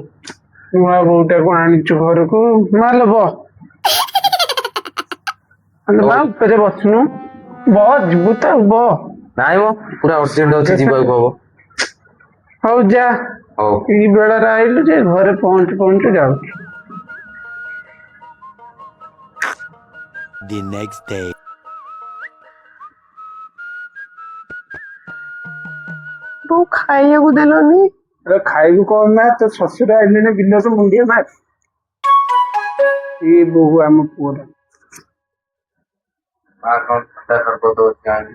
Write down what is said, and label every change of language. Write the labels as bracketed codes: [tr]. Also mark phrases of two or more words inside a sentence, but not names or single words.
[or] ନୂଆ ବୋଉଟାକୁ ଆଣିଛୁ ଘରକୁ ମାଲୋ ବ ମା ଉପରେ ବସୁନୁ ବ ଯିବୁ ତ ବ। ନାଇଁ ମ ପୁରା ଅର୍ଜେଣ୍ଟ ଅଛି ଯିବାକୁ ହବ। ହଉ ଯା ହଉ ଏଇ ବେଳରେ ଆଇଲୁ ଯେ ଘରେ ପହଞ୍ଚୁ ପହଞ୍ଚୁ ଯାଉଛି। [en] The next day. [or] ତୁ ଖାଇବାକୁ ଦେଲନି? ଖାଇବୁ କଣ ମା ତୋ ଶ୍ୱଶୁର ଆଇଲେଣି ବିଲରୁ ମୁଣ୍ଡିଆ ମାର। ଏଇ ବୋହୁ ଆମ ପୁଅର କଣ ଥଣ୍ଡା ସରବତ ଅଛି ଆଣିବି।